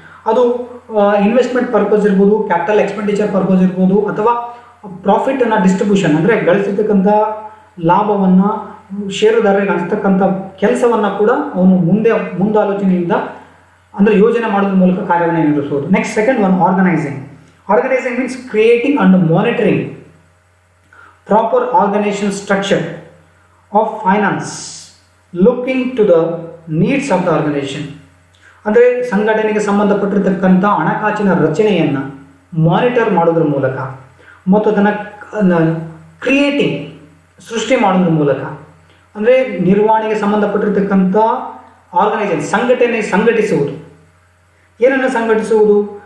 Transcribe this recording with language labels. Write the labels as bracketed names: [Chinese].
[Kannada] ಅದು investment purpose ಇರ್ಬೋದು, capital expenditure purpose ಇರ್ಬೋದು, ಅಥವಾ ಪ್ರಾಫಿಟನ್ನು ಡಿಸ್ಟ್ರಿಬ್ಯೂಷನ್ ಅಂದರೆ ಗಳಿಸಿರ್ತಕ್ಕಂಥ ಲಾಭವನ್ನು ಷೇರುದಾರರಿಗೆ ಹಂಚತಕ್ಕಂಥ ಕೆಲಸವನ್ನು ಕೂಡ ಅವನು ಮುಂದಾಲೋಚನೆಯಿಂದ ಅಂದರೆ ಯೋಜನೆ ಮಾಡೋದ್ರ ಮೂಲಕ ಕಾರ್ಯವನ್ನು ನಿರ್ವಹಿಸಬಹುದು. [English] Next second one organizing. Organizing means creating and monitoring proper organization structure of finance looking to the needs of the organization. [Kannada] ಅಂದರೆ ಸಂಘಟನೆಗೆ ಸಂಬಂಧಪಟ್ಟಿರ್ತಕ್ಕಂಥ ಹಣಕಾಸಿನ ರಚನೆಯನ್ನು ಮಾನಿಟರ್ ಮಾಡೋದ್ರ ಮೂಲಕ ಮತ್ತು ಅದನ್ನು ಕ್ರಿಯೇಟಿಂಗ್ ಸೃಷ್ಟಿ ಮಾಡೋದ್ರ ಮೂಲಕ, ಅಂದರೆ ನಿರ್ವಹಣೆಗೆ ಸಂಬಂಧಪಟ್ಟಿರ್ತಕ್ಕಂಥ ಆರ್ಗನೈಸೇಷನ್ ಸಂಘಟಿಸುವುದು. ಏನನ್ನು ಸಂಘಟಿಸುವುದು?